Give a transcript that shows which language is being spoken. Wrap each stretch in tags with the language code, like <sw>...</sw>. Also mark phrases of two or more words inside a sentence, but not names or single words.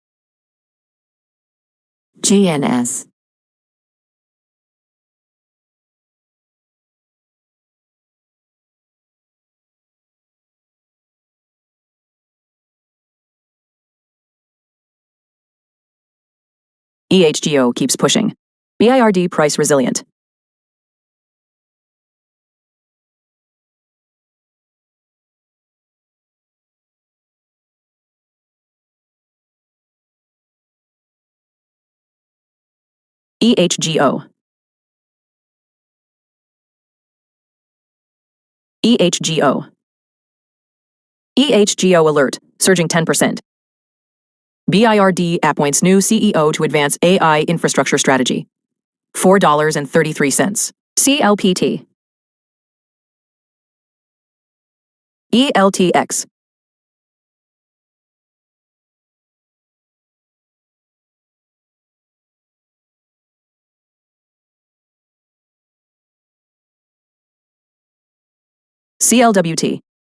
<en>GNS. EHGO keeps pushing. BIRD price resilient. EHGO. EHGO. EHGO alert, surging 10%. BIRD appoints new CEO to advance AI infrastructure strategy. $4.33. CLPT. ELTX. CLWT.</en>